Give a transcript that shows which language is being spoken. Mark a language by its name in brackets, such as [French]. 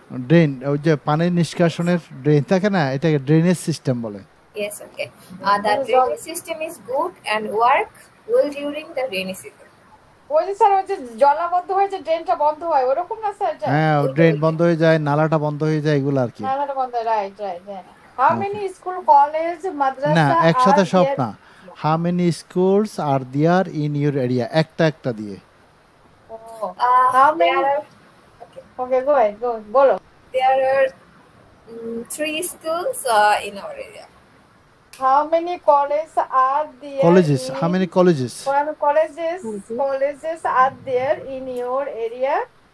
[Bangla] Drain, ওই যে পানির নিষ্কাশনের ড্রেন থাকে না, এটাকে ড্রেনেজ সিস্টেম বলে। [English] Yes, okay. The drainage system is good and work well during the rainy season. [Bangla] ওই যে স্যার ওই যে জলাবদ্ধ হয়ে যে ড্রেনটা বন্ধ হয় ওরকম না স্যার? হ্যাঁ, ড্রেন বন্ধ হয়ে যায়, নালাটা বন্ধ হয়ে যায়, এগুলো আর কি। নালাটা বন্ধ হয়, right right. [English] how many school college [Bangla] মাদ্রাসা? না, একসাথে সব না। [English] how many schools are there in your area, [Bangla] একটা একটা দিয়ে। [English] How many? Okay, go ahead, [Bangla] বলো। [English] There are 3 schools in our area. How many colleges are there? Colleges, how many colleges? Colleges are there in your area?